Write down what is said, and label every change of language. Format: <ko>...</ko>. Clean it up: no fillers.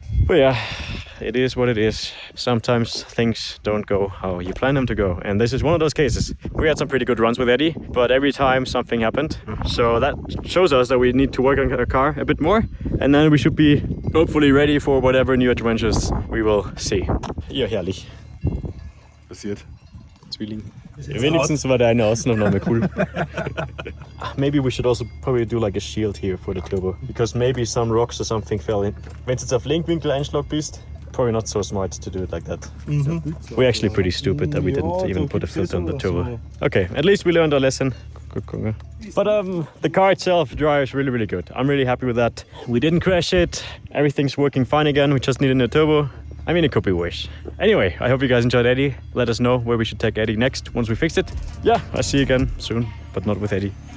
<en>But yeah, it is what it is. Sometimes things don't go how you plan them to go, and this is one of those cases. We had some pretty good runs with Eddie, but every time something happened. So that shows us that we need to work on our car a bit more, and then we should be hopefully ready for whatever new adventures we will see.</en> <de>Ja, herrlich. Passiert. Zwilling. Wenigstens war der eine Außenaufnahme cool.</de> <en>Maybe we should also probably do like a shield here for the turbo, because maybe some rocks or something fell in.</en> <de>Wenn du jetzt auf Lenkwinkel-Einschlag bist,</de> <en>probably not so smart to do it like that. We're actually pretty stupid that we didn't even put a filter on the turbo. Okay, at least we learned our lesson. But the car itself drives really, really good. I'm really happy with that. We didn't crash it. Everything's working fine again. We just needed a turbo. I mean, it could be worse. Anyway, I hope you guys enjoyed Eddie. Let us know where we should take Eddie next once we fix it. Yeah, I'll see you again soon, but not with Eddie.</en>